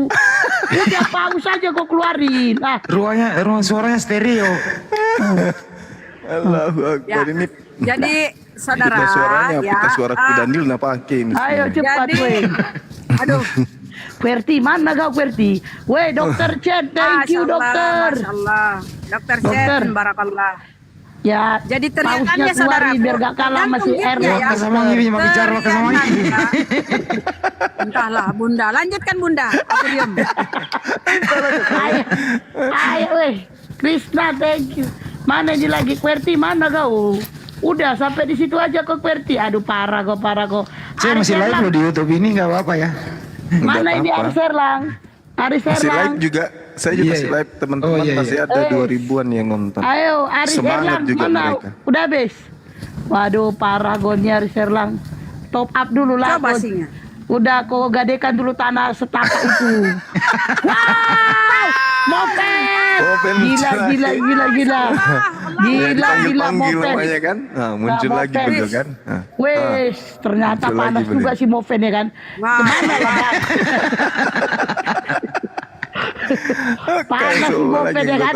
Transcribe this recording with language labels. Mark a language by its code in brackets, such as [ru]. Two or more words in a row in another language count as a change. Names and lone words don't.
[id] Udah paus aja kau keluarin. Ruang suaranya stereo. [ar] Allahu Akbar [id] ini. Jadi saudara suaranya suara kudanil napakin. Ayo cepat weh. Aduh. QWERTY, mana kau QWERTY? Weh, Dokter Chen, [en] thank you dokter. [ar] Masyaallah. [id] Dokter Chen, barakallah. Ya, Jadi pausnya teriakannya keluarin saudaraku. biar gak kalah sama si Tergantung R. giftnya ya. Sama Ngiwi mau bicara sama Ngiwi. Entahlah Bunda, lanjutkan Bunda. Aku diam. Ayo, weh. [en] Krishna, thank you. [id] Mana ini lagi QWERTY, mana kau? Udah sampai di situ aja kok QWERTY. Aduh parah kok. Saya masih live loh di YouTube ini, nggak apa-apa ya. Mana ini Aris Erlang? Aris Masih live Erlang. juga. Saya juga Iya, masih iya. live, teman-teman Oh, iya, masih iya. ada 2000-an yang nonton. Ayo Aris Semangat Erlang juga mana? mereka. Udah habis. Waduh parah gonya Aris Erlang. Top up dulu lah. Coba [en] God. [id] singa. Udah kau gadekan dulu tanah setapak itu. Wow! Moped! Moped Gila. Gila Panggil moped. namanya kan. Nah, muncul Nah, lagi moped. beliau kan. Nah. Wes, ternyata Muncul panas lagi juga beliau. si Moven ya kan. Kemana lah Bang? Panas si Moven ya kan.